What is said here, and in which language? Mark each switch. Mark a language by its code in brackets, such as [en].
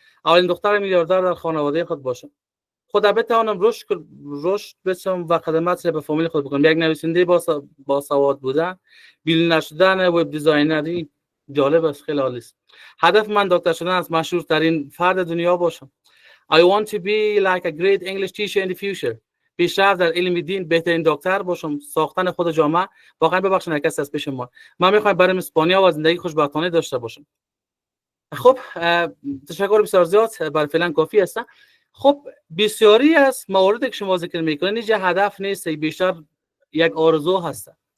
[fa] اولین دختر میلیاردر در خانواده خود باشم، خود بتوانم رشد بشم و خدمت به فامیل خود بکنم. یک نویسنده با سواد بودن، بیل نشدن، وب دیزاینری جالب است، خیلی عالی است. هدف من دکتر شدن است، مشهورترین فرد دنیا باشم. [en] I want to be like a great English teacher in the future. [fa] پیشرفت در علم دین، بهترین دکتر باشم، ساختن خود جامعه. واقعا ببخشید کسی از پیش ما. من میخوام برم اسپانیا و زندگی خوشبختانه داشته باشم. خب تشکر بسیار زیاد، برای فعلا کافی است. خب بسیاری از مواردی که شما ذکر میکنید اینجا هدف نیست، بیشتر یک آرزو هست.